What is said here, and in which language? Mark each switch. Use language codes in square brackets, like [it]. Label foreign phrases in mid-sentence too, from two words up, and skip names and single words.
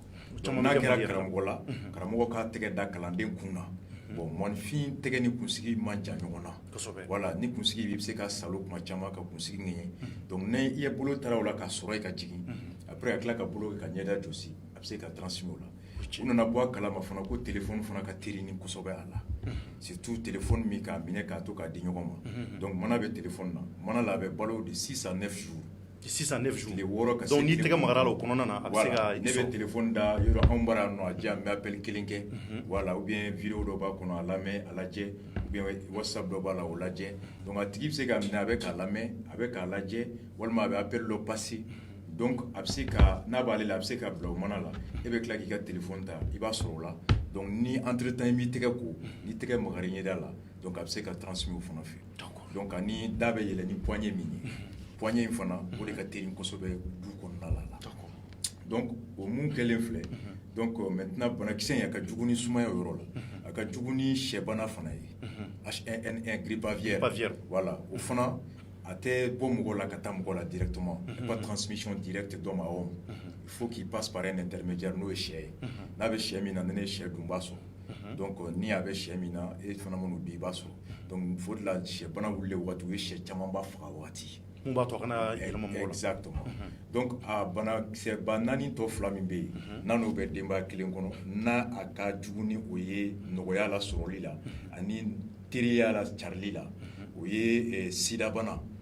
[bm] N'a kɛra karamɔgɔ la karamɔgɔ k'a tɛgɛ da kalanden kun na bon mɔnifin tɛgɛ ni kunsigi man jan ɲɔgɔn na voilà ni kunsigi bɛ se ka salo kuma caman ka kunsigi ŋɛɲɛ donc ni i ye bolo taara o la ka sɔrɔ i ka jigin après ka tila ka bolo kɛ ka ɲɛda jɔsi a bɛ se ka transmet o la. U nana bɔ a kalama fana ko téléphone fana ka teri ni kosɛbɛ a la surtout téléphone min k'a minɛ k'a to k'a di ɲɔgɔn ma donc mana bɛ téléphone na mana la a bɛ balo de [fr] 6 à 9 jours. 6 à 9 jours [bm] tile 6 ka se donc n'i tɛgɛ magara la o kɔnɔna na a bɛ se ka ne bɛ téléphone da yɔrɔ anw bɔra yan nɔ a diya n bɛ appel 1 kɛ voilà [fr] ou bien [bm] vidéo dɔ b'a kɔnɔ a lamɛn a lajɛ [fr] ou bien [bm] whatsapp dɔ b'a la o lajɛ donc a tigi bɛ se ka minɛ a bɛ k'a lamɛn a bɛ k'a lajɛ walima a bɛ appel dɔ passer donc a bɛ se ka n'a b'ale la a bɛ se ka bila o mana la e bɛ tila k'i ka téléphone ta i b'a sɔrɔ o la donc ni [fr] entre temps [bm] i b'i tɛgɛ ko ni tɛgɛ magara ɲɛda la donc a bɛ se ka transmis o fana fɛ donc ani da bɛ yɛlɛ ni poignée min ye poignée in fana o de ka teli kosɛbɛ du kɔnɔna la donc o mun kɛlen filɛ donc maintenant banakisɛ in a ka jugu ni sumaya o yɔrɔ la a ka jugu ni sɛbana fana ye H1N1 [fr] grippe aviaire [bm] voilà o fana a tɛ bɔ mɔgɔ la ka taa mɔgɔ la [fr] directement pas transmission directe d'homme à homme il faut qu'il passe par un intermédiaire [bm] n'o ye sɛ ye n'a bɛ sɛ min na ni ne ye sɛ dun b'a sɔrɔ donc ni a bɛ sɛ min na e fana minnu bɛ i b'a sɔrɔ donc [fr] faut de la [bm] sɛbana wulilen waati o ye sɛ caman ba faga waati mun b'a to a kana yɛlɛma mɔgɔ la exactement donc a banakisɛba naani tɔ fila min bɛ yen n'a n'o bɛ denbaya kelen kɔnɔ n'a a ka jugu ni o ye nɔgɔya la sɔrɔli la ani teriya la carili la o ye sidabana